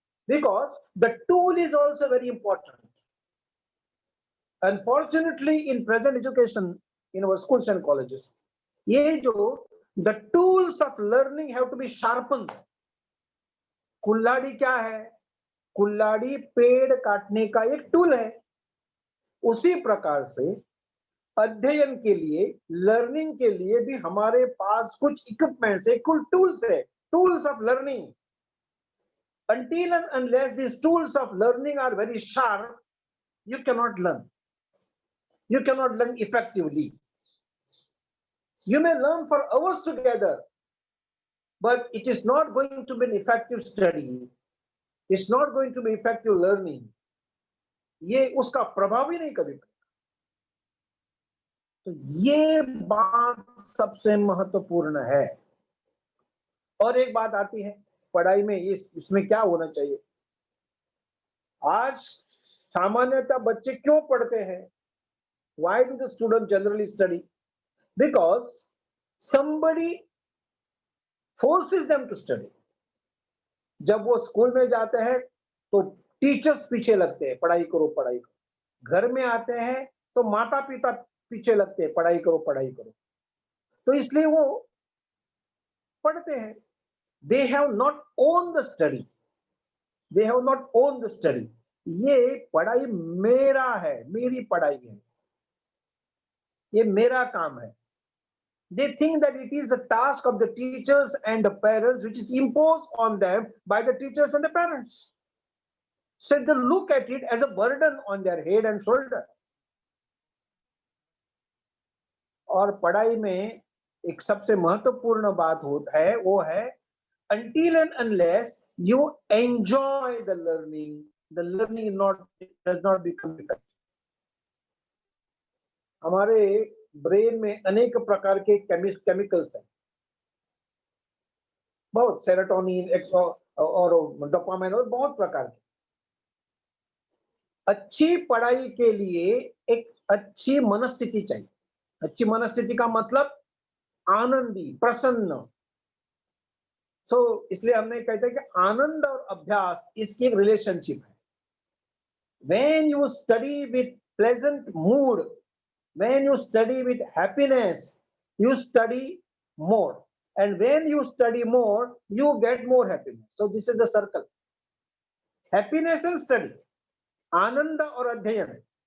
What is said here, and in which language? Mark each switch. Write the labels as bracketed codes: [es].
[en] Because the tool is also very important. Unfortunately in present education in our schools and colleges, [hi] ये जो [en] The tools of learning have to be sharpen. [hi] कुल्हाड़ी क्या है? कुल्हाड़ी पेड़ काटने का एक टूल है। उसी प्रकार से अध्ययन के लिए, लर्निंग के लिए भी हमारे पास कुछ इक्विपमेंट्स है, कुछ टूल्स है, tools of learning. [en] Until and unless these tools of learning are very sharp, you cannot learn. You cannot learn effectively. You may learn for hours together, but it is not going to be an effective study. It's not going to be effective learning. [hi] ये उसका प्रभाव ही नहीं कभी। तो ये बात सबसे महत्वपूर्ण है। और एक बात आती है पढ़ाई में, इसमें क्या होना चाहिए? आज सामान्यतः बच्चे क्यों पढ़ते हैं? [en] Why do the students generally study? Because somebody forces them to study. [hi] जब वो स्कूल में जाते हैं तो टीचर्स पीछे लगते हैं, पढ़ाई करो पढ़ाई करो। घर में आते हैं तो माता पिता पीछे लगते हैं, पढ़ाई करो पढ़ाई करो। तो इसलिए वो पढ़ते हैं। [en] They have not owned the study. They have not owned the study. [hi] ये पढ़ाई मेरा है, मेरी पढ़ाई है, ये मेरा काम है। [en] They think that it is a task of the teachers and the parents, which is imposed on them by the teachers and the parents. So they look at it as a burden on their head and shoulder. [hi] और पढ़ाई में एक सबसे महत्वपूर्ण बात होता है, वो है [en] until and unless you enjoy the learning does not become effective. [hi] हमारे ब्रेन में अनेक प्रकार के केमिकल्स हैं, बहुत सेरोटोनिन और डोपामाइन और बहुत प्रकार के। अच्छी पढ़ाई के लिए एक अच्छी मनस्थिति चाहिए। अच्छी मनस्थिति का मतलब आनंदी, प्रसन्न। इसलिए हमने कहते हैं कि आनंद और अभ्यास इसकी एक रिलेशनशिप है। [en] When you study with pleasant mood, when you study with happiness, you study more, and when you study more, you get more happiness. So this is the circle. Happiness and study, [hi] आनंद और अध्ययन.